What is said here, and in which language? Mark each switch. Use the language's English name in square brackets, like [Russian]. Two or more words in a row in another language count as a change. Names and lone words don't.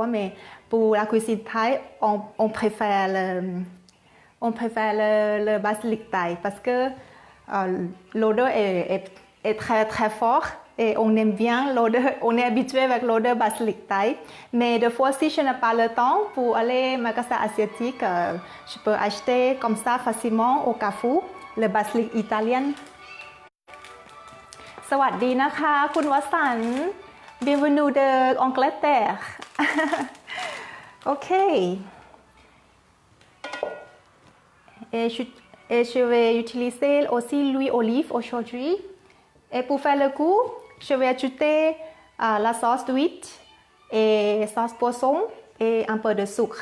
[French] Mais pour la cuisine thaï, on préfère le basilic thaï parce que l'odeur est très très forte et on aime bien l'odeur. On est habitué avec l'odeur basilic thaï. Mais des fois, si je n'ai pas le temps pour aller au magasin asiatique, je peux acheter comme ça facilement au Carrefour le basilic italien. [Thai] สวัสดีนะคะคุณวสันต์ [French] Bienvenue de Angleterre. Ok. Et je vais utiliser aussi l'huile olive aujourd'hui. Et pour faire le goût, je vais ajouter la sauce d'huître et sauce poisson et un peu de sucre.